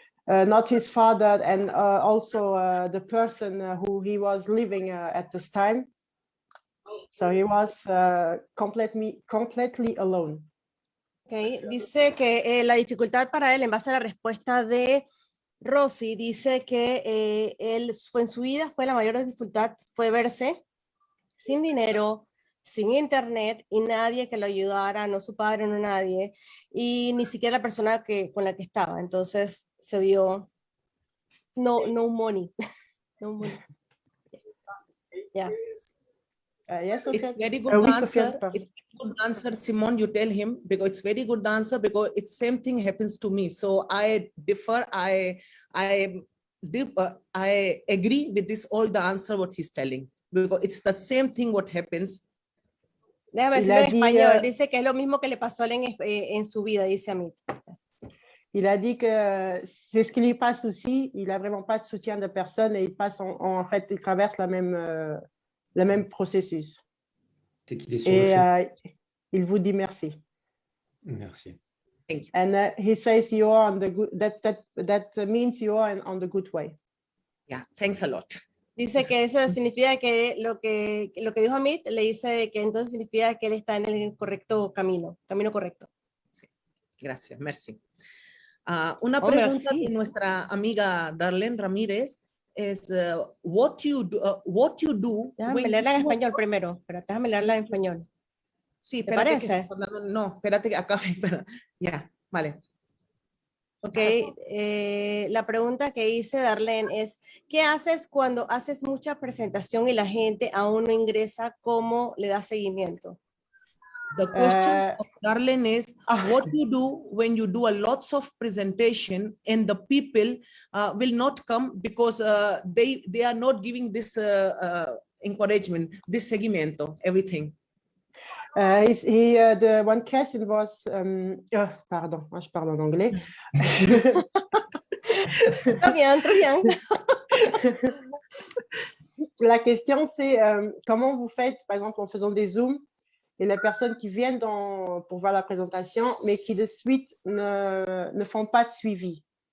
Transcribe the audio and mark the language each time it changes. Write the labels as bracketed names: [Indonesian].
[English] Not his father, and also the person who he was living at this time. So he was completely alone. Okay. [Spanish] Dice que la dificultad para él, en base a la respuesta de Rosy, dice que él fue en su vida, la mayor dificultad fue verse sin dinero, sin internet y nadie que lo ayudara, no su padre, no nadie, y ni siquiera la persona con la que estaba. Entonces se vio [English] no money. No money. Yeah. Yes, it's very good answer. It's a good answer, Simon. You tell him, because it's very good answer, because it's same thing happens to me. So I differ. I agree with this all the answer what he's telling, because it's the same thing what happens. [Spanish] Déjame decirlo en español. Dice que es lo mismo que le pasó a él en su vida, dice a mí. [French] Il a dit que c'est ce qui lui passe aussi. Il a vraiment pas de soutien de personne et il passe en fait, il traverse le même processus. C'est qu'il est sur le chemin. Il vous dit merci. Merci. [English] Thank you. And he says you are on the good. That means you are on the good way. Yeah. Thanks a lot. [Spanish] Dice que eso significa que lo que dijo Amit le dice que entonces significa que él está en el correcto camino correcto. Sí. Gracias, merci. Una pregunta [French] merci. [Spanish] de nuestra amiga Darlene Ramírez es [English] what you do. [Spanish] Déjame leerla en español primero, pero déjame leerla en español. Sí, ¿te parece? No, espérate que acabe. Ya, vale. Ok, la pregunta que hice, Darlene, es, ¿qué haces cuando haces mucha presentación y la gente aún no ingresa? ¿Cómo le das seguimiento? [English] The question of Darlene is, what you do when you do a lots of presentation and the people will not come because they are not giving this encouragement, this seguimiento, everything. The one question was, [French] pardon, moi je parle en anglais. Très bien, très bien. La question c'est comment vous faites, par exemple, en faisant des zooms, et les personnes qui viennent pour voir la présentation, mais qui de suite ne font pas de suivi.